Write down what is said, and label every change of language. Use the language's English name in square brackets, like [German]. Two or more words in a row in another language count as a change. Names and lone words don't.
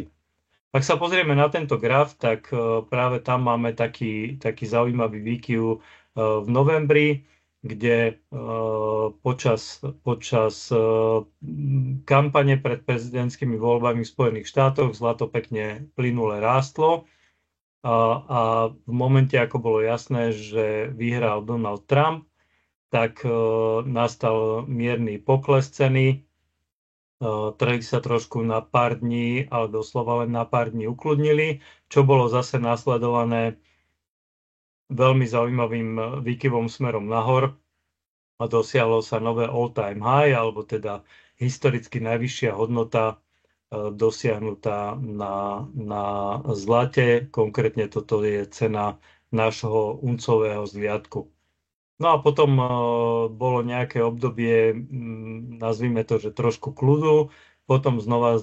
[Slovak] Ak sa pozrieme na tento graf, tak práve tam máme taký zaujímavý výkyv v novembri, kde počas kampane pred prezidentskými voľbami v Spojených štátoch zlato pekne plynule rástlo a v momente, ako bolo jasné, že vyhral Donald Trump, tak nastal mierny pokles ceny. Trhy sa trošku na pár dní, ale doslova len na pár dní ukludnili, čo bolo zase následované veľmi zaujímavým výkyvom smerom nahor a dosiahlo sa nové [English] all-time high, [Slovak] alebo teda historicky najvyššia hodnota dosiahnutá na zlate. Konkrétne toto je cena nášho uncového zliadku. No a potom bolo nejaké obdobie, nazvime to, že trošku kľudu, potom znova